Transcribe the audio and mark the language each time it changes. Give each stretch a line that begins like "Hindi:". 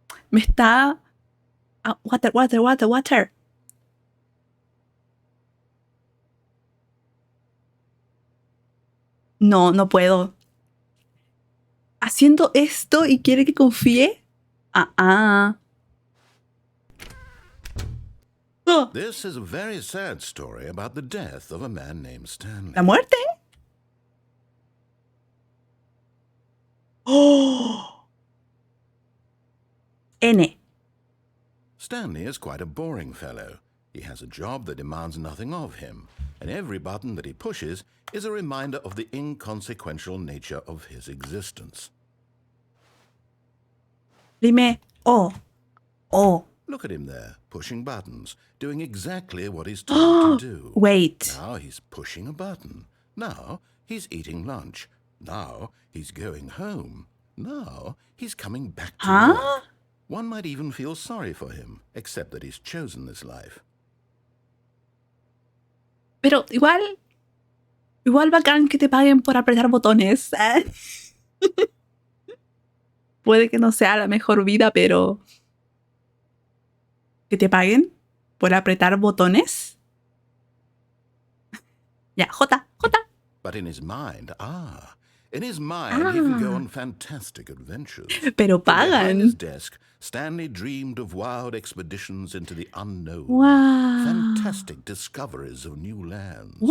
Spanish: Me está... Water. No, no puedo. Haciendo esto y quiere que confíe. Oh.
English: This is a very sad story about the death of a man named Stanley.
Spanish: ¿La muerte? Oh. N.
English: Stanley is quite a boring fellow. He has a job that demands nothing of him, and every button that he pushes is a reminder of the inconsequential nature of his existence.
Spanish: Dime, oh.
English: Look at him there, pushing buttons, doing exactly what he's told to do. Wait. Now he's pushing a button. Now he's eating lunch. Now he's going home. Now he's coming back to work. One might even feel sorry for him, except that he's chosen this life.
Spanish: Pero igual bacán que te paguen por apretar botones. Puede que no sea la mejor vida, pero que te paguen por apretar botones. Ya, J.
English: But in his mind, he can go on fantastic adventures.
Spanish: Pero
English: Behind his
Spanish: pagan.
English: desk, Stanley dreamed of wild expeditions into the unknown. Wow. Fantastic discoveries of new lands. It was